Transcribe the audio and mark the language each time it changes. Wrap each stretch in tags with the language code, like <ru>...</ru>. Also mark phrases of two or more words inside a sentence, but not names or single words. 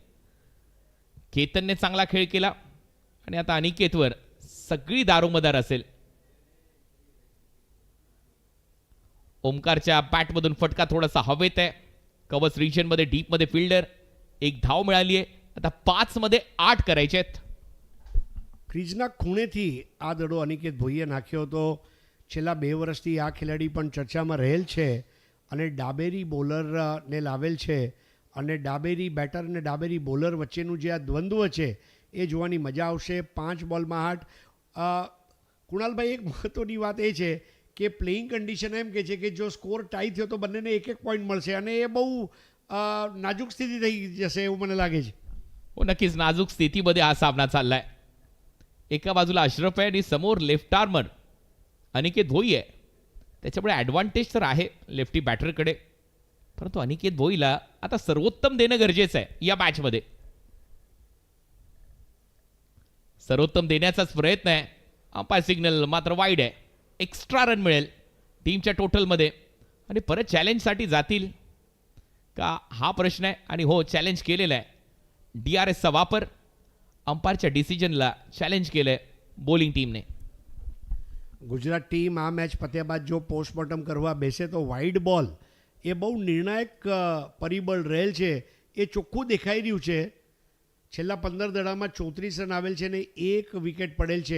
<mr>केतनने चांगला खेळ केला आणि आता अनिकेतवर सगळी दारोमदार असेल. ओमकारच्या बॅटमधून फटका थोडासा हवेत आहे. कवच रिजनमध्ये डीपमध्ये फिल्डर. 1 धाव मिळाली आहे. आता 5 मध्ये 8 करायचे आहेत.</mr> <gu>ક્રીઝના ખૂણેથી આ દડો અનિકેત ભોઈએ નાખ્યો હતો. છેલ્લા 2 વર્ષથી આ ખેલાડી પણ ચર્ચામાં રહેલ છે અને ડાબેરી બોલરને લાવેલ છે અને ડાબેરી બેટર અને ડાબેરી બોલર વચ્ચેનું જે આ દ્વંદ્વ છે એ જોવાની મજા આવશે. 5 બોલમાં 8. કુણાલભાઈ, એક મહત્ત્વની વાત એ છે કે</gu> <en>playing condition</en> <gu>એમ કહે છે કે જો સ્કોર ટાઈ થયો તો બંનેને 1-1 પોઈન્ટ મળશે અને એ બહુ નાજુક સ્થિતિ થઈ જશે એવું મને લાગે છે.</gu> <mr>हो, नक्कीच नाजूक स्थितीमध्ये हा सामना चाललाय. एका बाजूला अशरफ आहे आणि समोर</mr> <en>left armer</en> <mr>अनिकेत भोई आहे. त्याच्यामुळे ॲडव्हान्टेज तर आहे लेफ्टी बॅटरकडे, परंतु अनिकेत भोईला आता सर्वोत्तम देणं गरजेचं आहे या मॅचमध्ये. सर्वोत्तम देण्याचाच प्रयत्न आहे.</mr> <en>umpire signal</en> <mr>मात्र वाईड आहे.</mr> <en>extra run</en> <mr>मिळेल टीमच्या टोटलमध्ये आणि परत चॅलेंजसाठी जातील का हा प्रश्न आहे. आणि हो, चॅलेंज केलेला आहे. DRSचा वापर अंपायरच्या डिसिजनला चॅलेंज केलंय</mr> <gu>બોલિંગ ટીમને. ગુજરાત ટીમ આ મેચ પત્યા બાદ જો પોસ્ટમોર્ટમ કરવા બેસે તો</gu> <en>wide ball</en> <gu>એ બહુ નિર્ણાયક પરિબળ રહેલ છે એ ચોખ્ખું દેખાઈ રહ્યું છે. છેલ્લા 15 દડામાં 34 રન આવેલ છે ને 1 વિકેટ પડેલ છે.</gu>